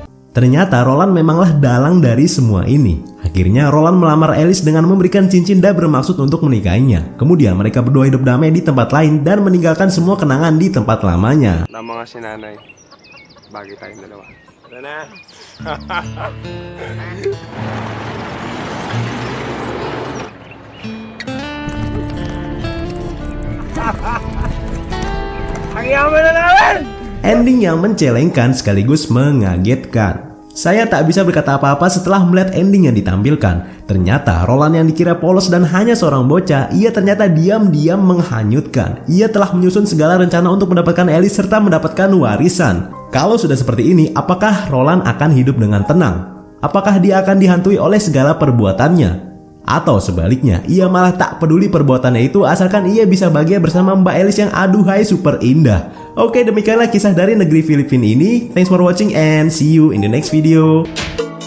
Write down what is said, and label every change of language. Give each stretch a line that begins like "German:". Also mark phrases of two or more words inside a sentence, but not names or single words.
Indonesian: Ternyata Roland memanglah dalang dari semua ini. Akhirnya Roland melamar Alice dengan memberikan cincin dan bermaksud untuk menikahinya. Kemudian mereka berdua hidup damai di tempat lain dan meninggalkan semua kenangan di tempat lamanya.
Filipino: Nama nga si nanay. Bagay tayong dalawa. Tara na. Ang yaman na namin!
Indonesian: Ending yang mencelengkan sekaligus mengagetkan. Saya tak bisa berkata apa-apa setelah melihat ending yang ditampilkan. Ternyata Roland yang dikira polos dan hanya seorang bocah, ia ternyata diam-diam menghanyutkan. Ia telah menyusun segala rencana untuk mendapatkan Alice serta mendapatkan warisan. Kalau sudah seperti ini, apakah Roland akan hidup dengan tenang? Apakah dia akan dihantui oleh segala perbuatannya? Atau sebaliknya, ia malah tak peduli perbuatannya itu asalkan ia bisa bahagia bersama Mbak Alice yang aduhai super indah. Oke, demikianlah kisah dari negeri Filipina ini.
English: Thanks for watching and see you in the next video.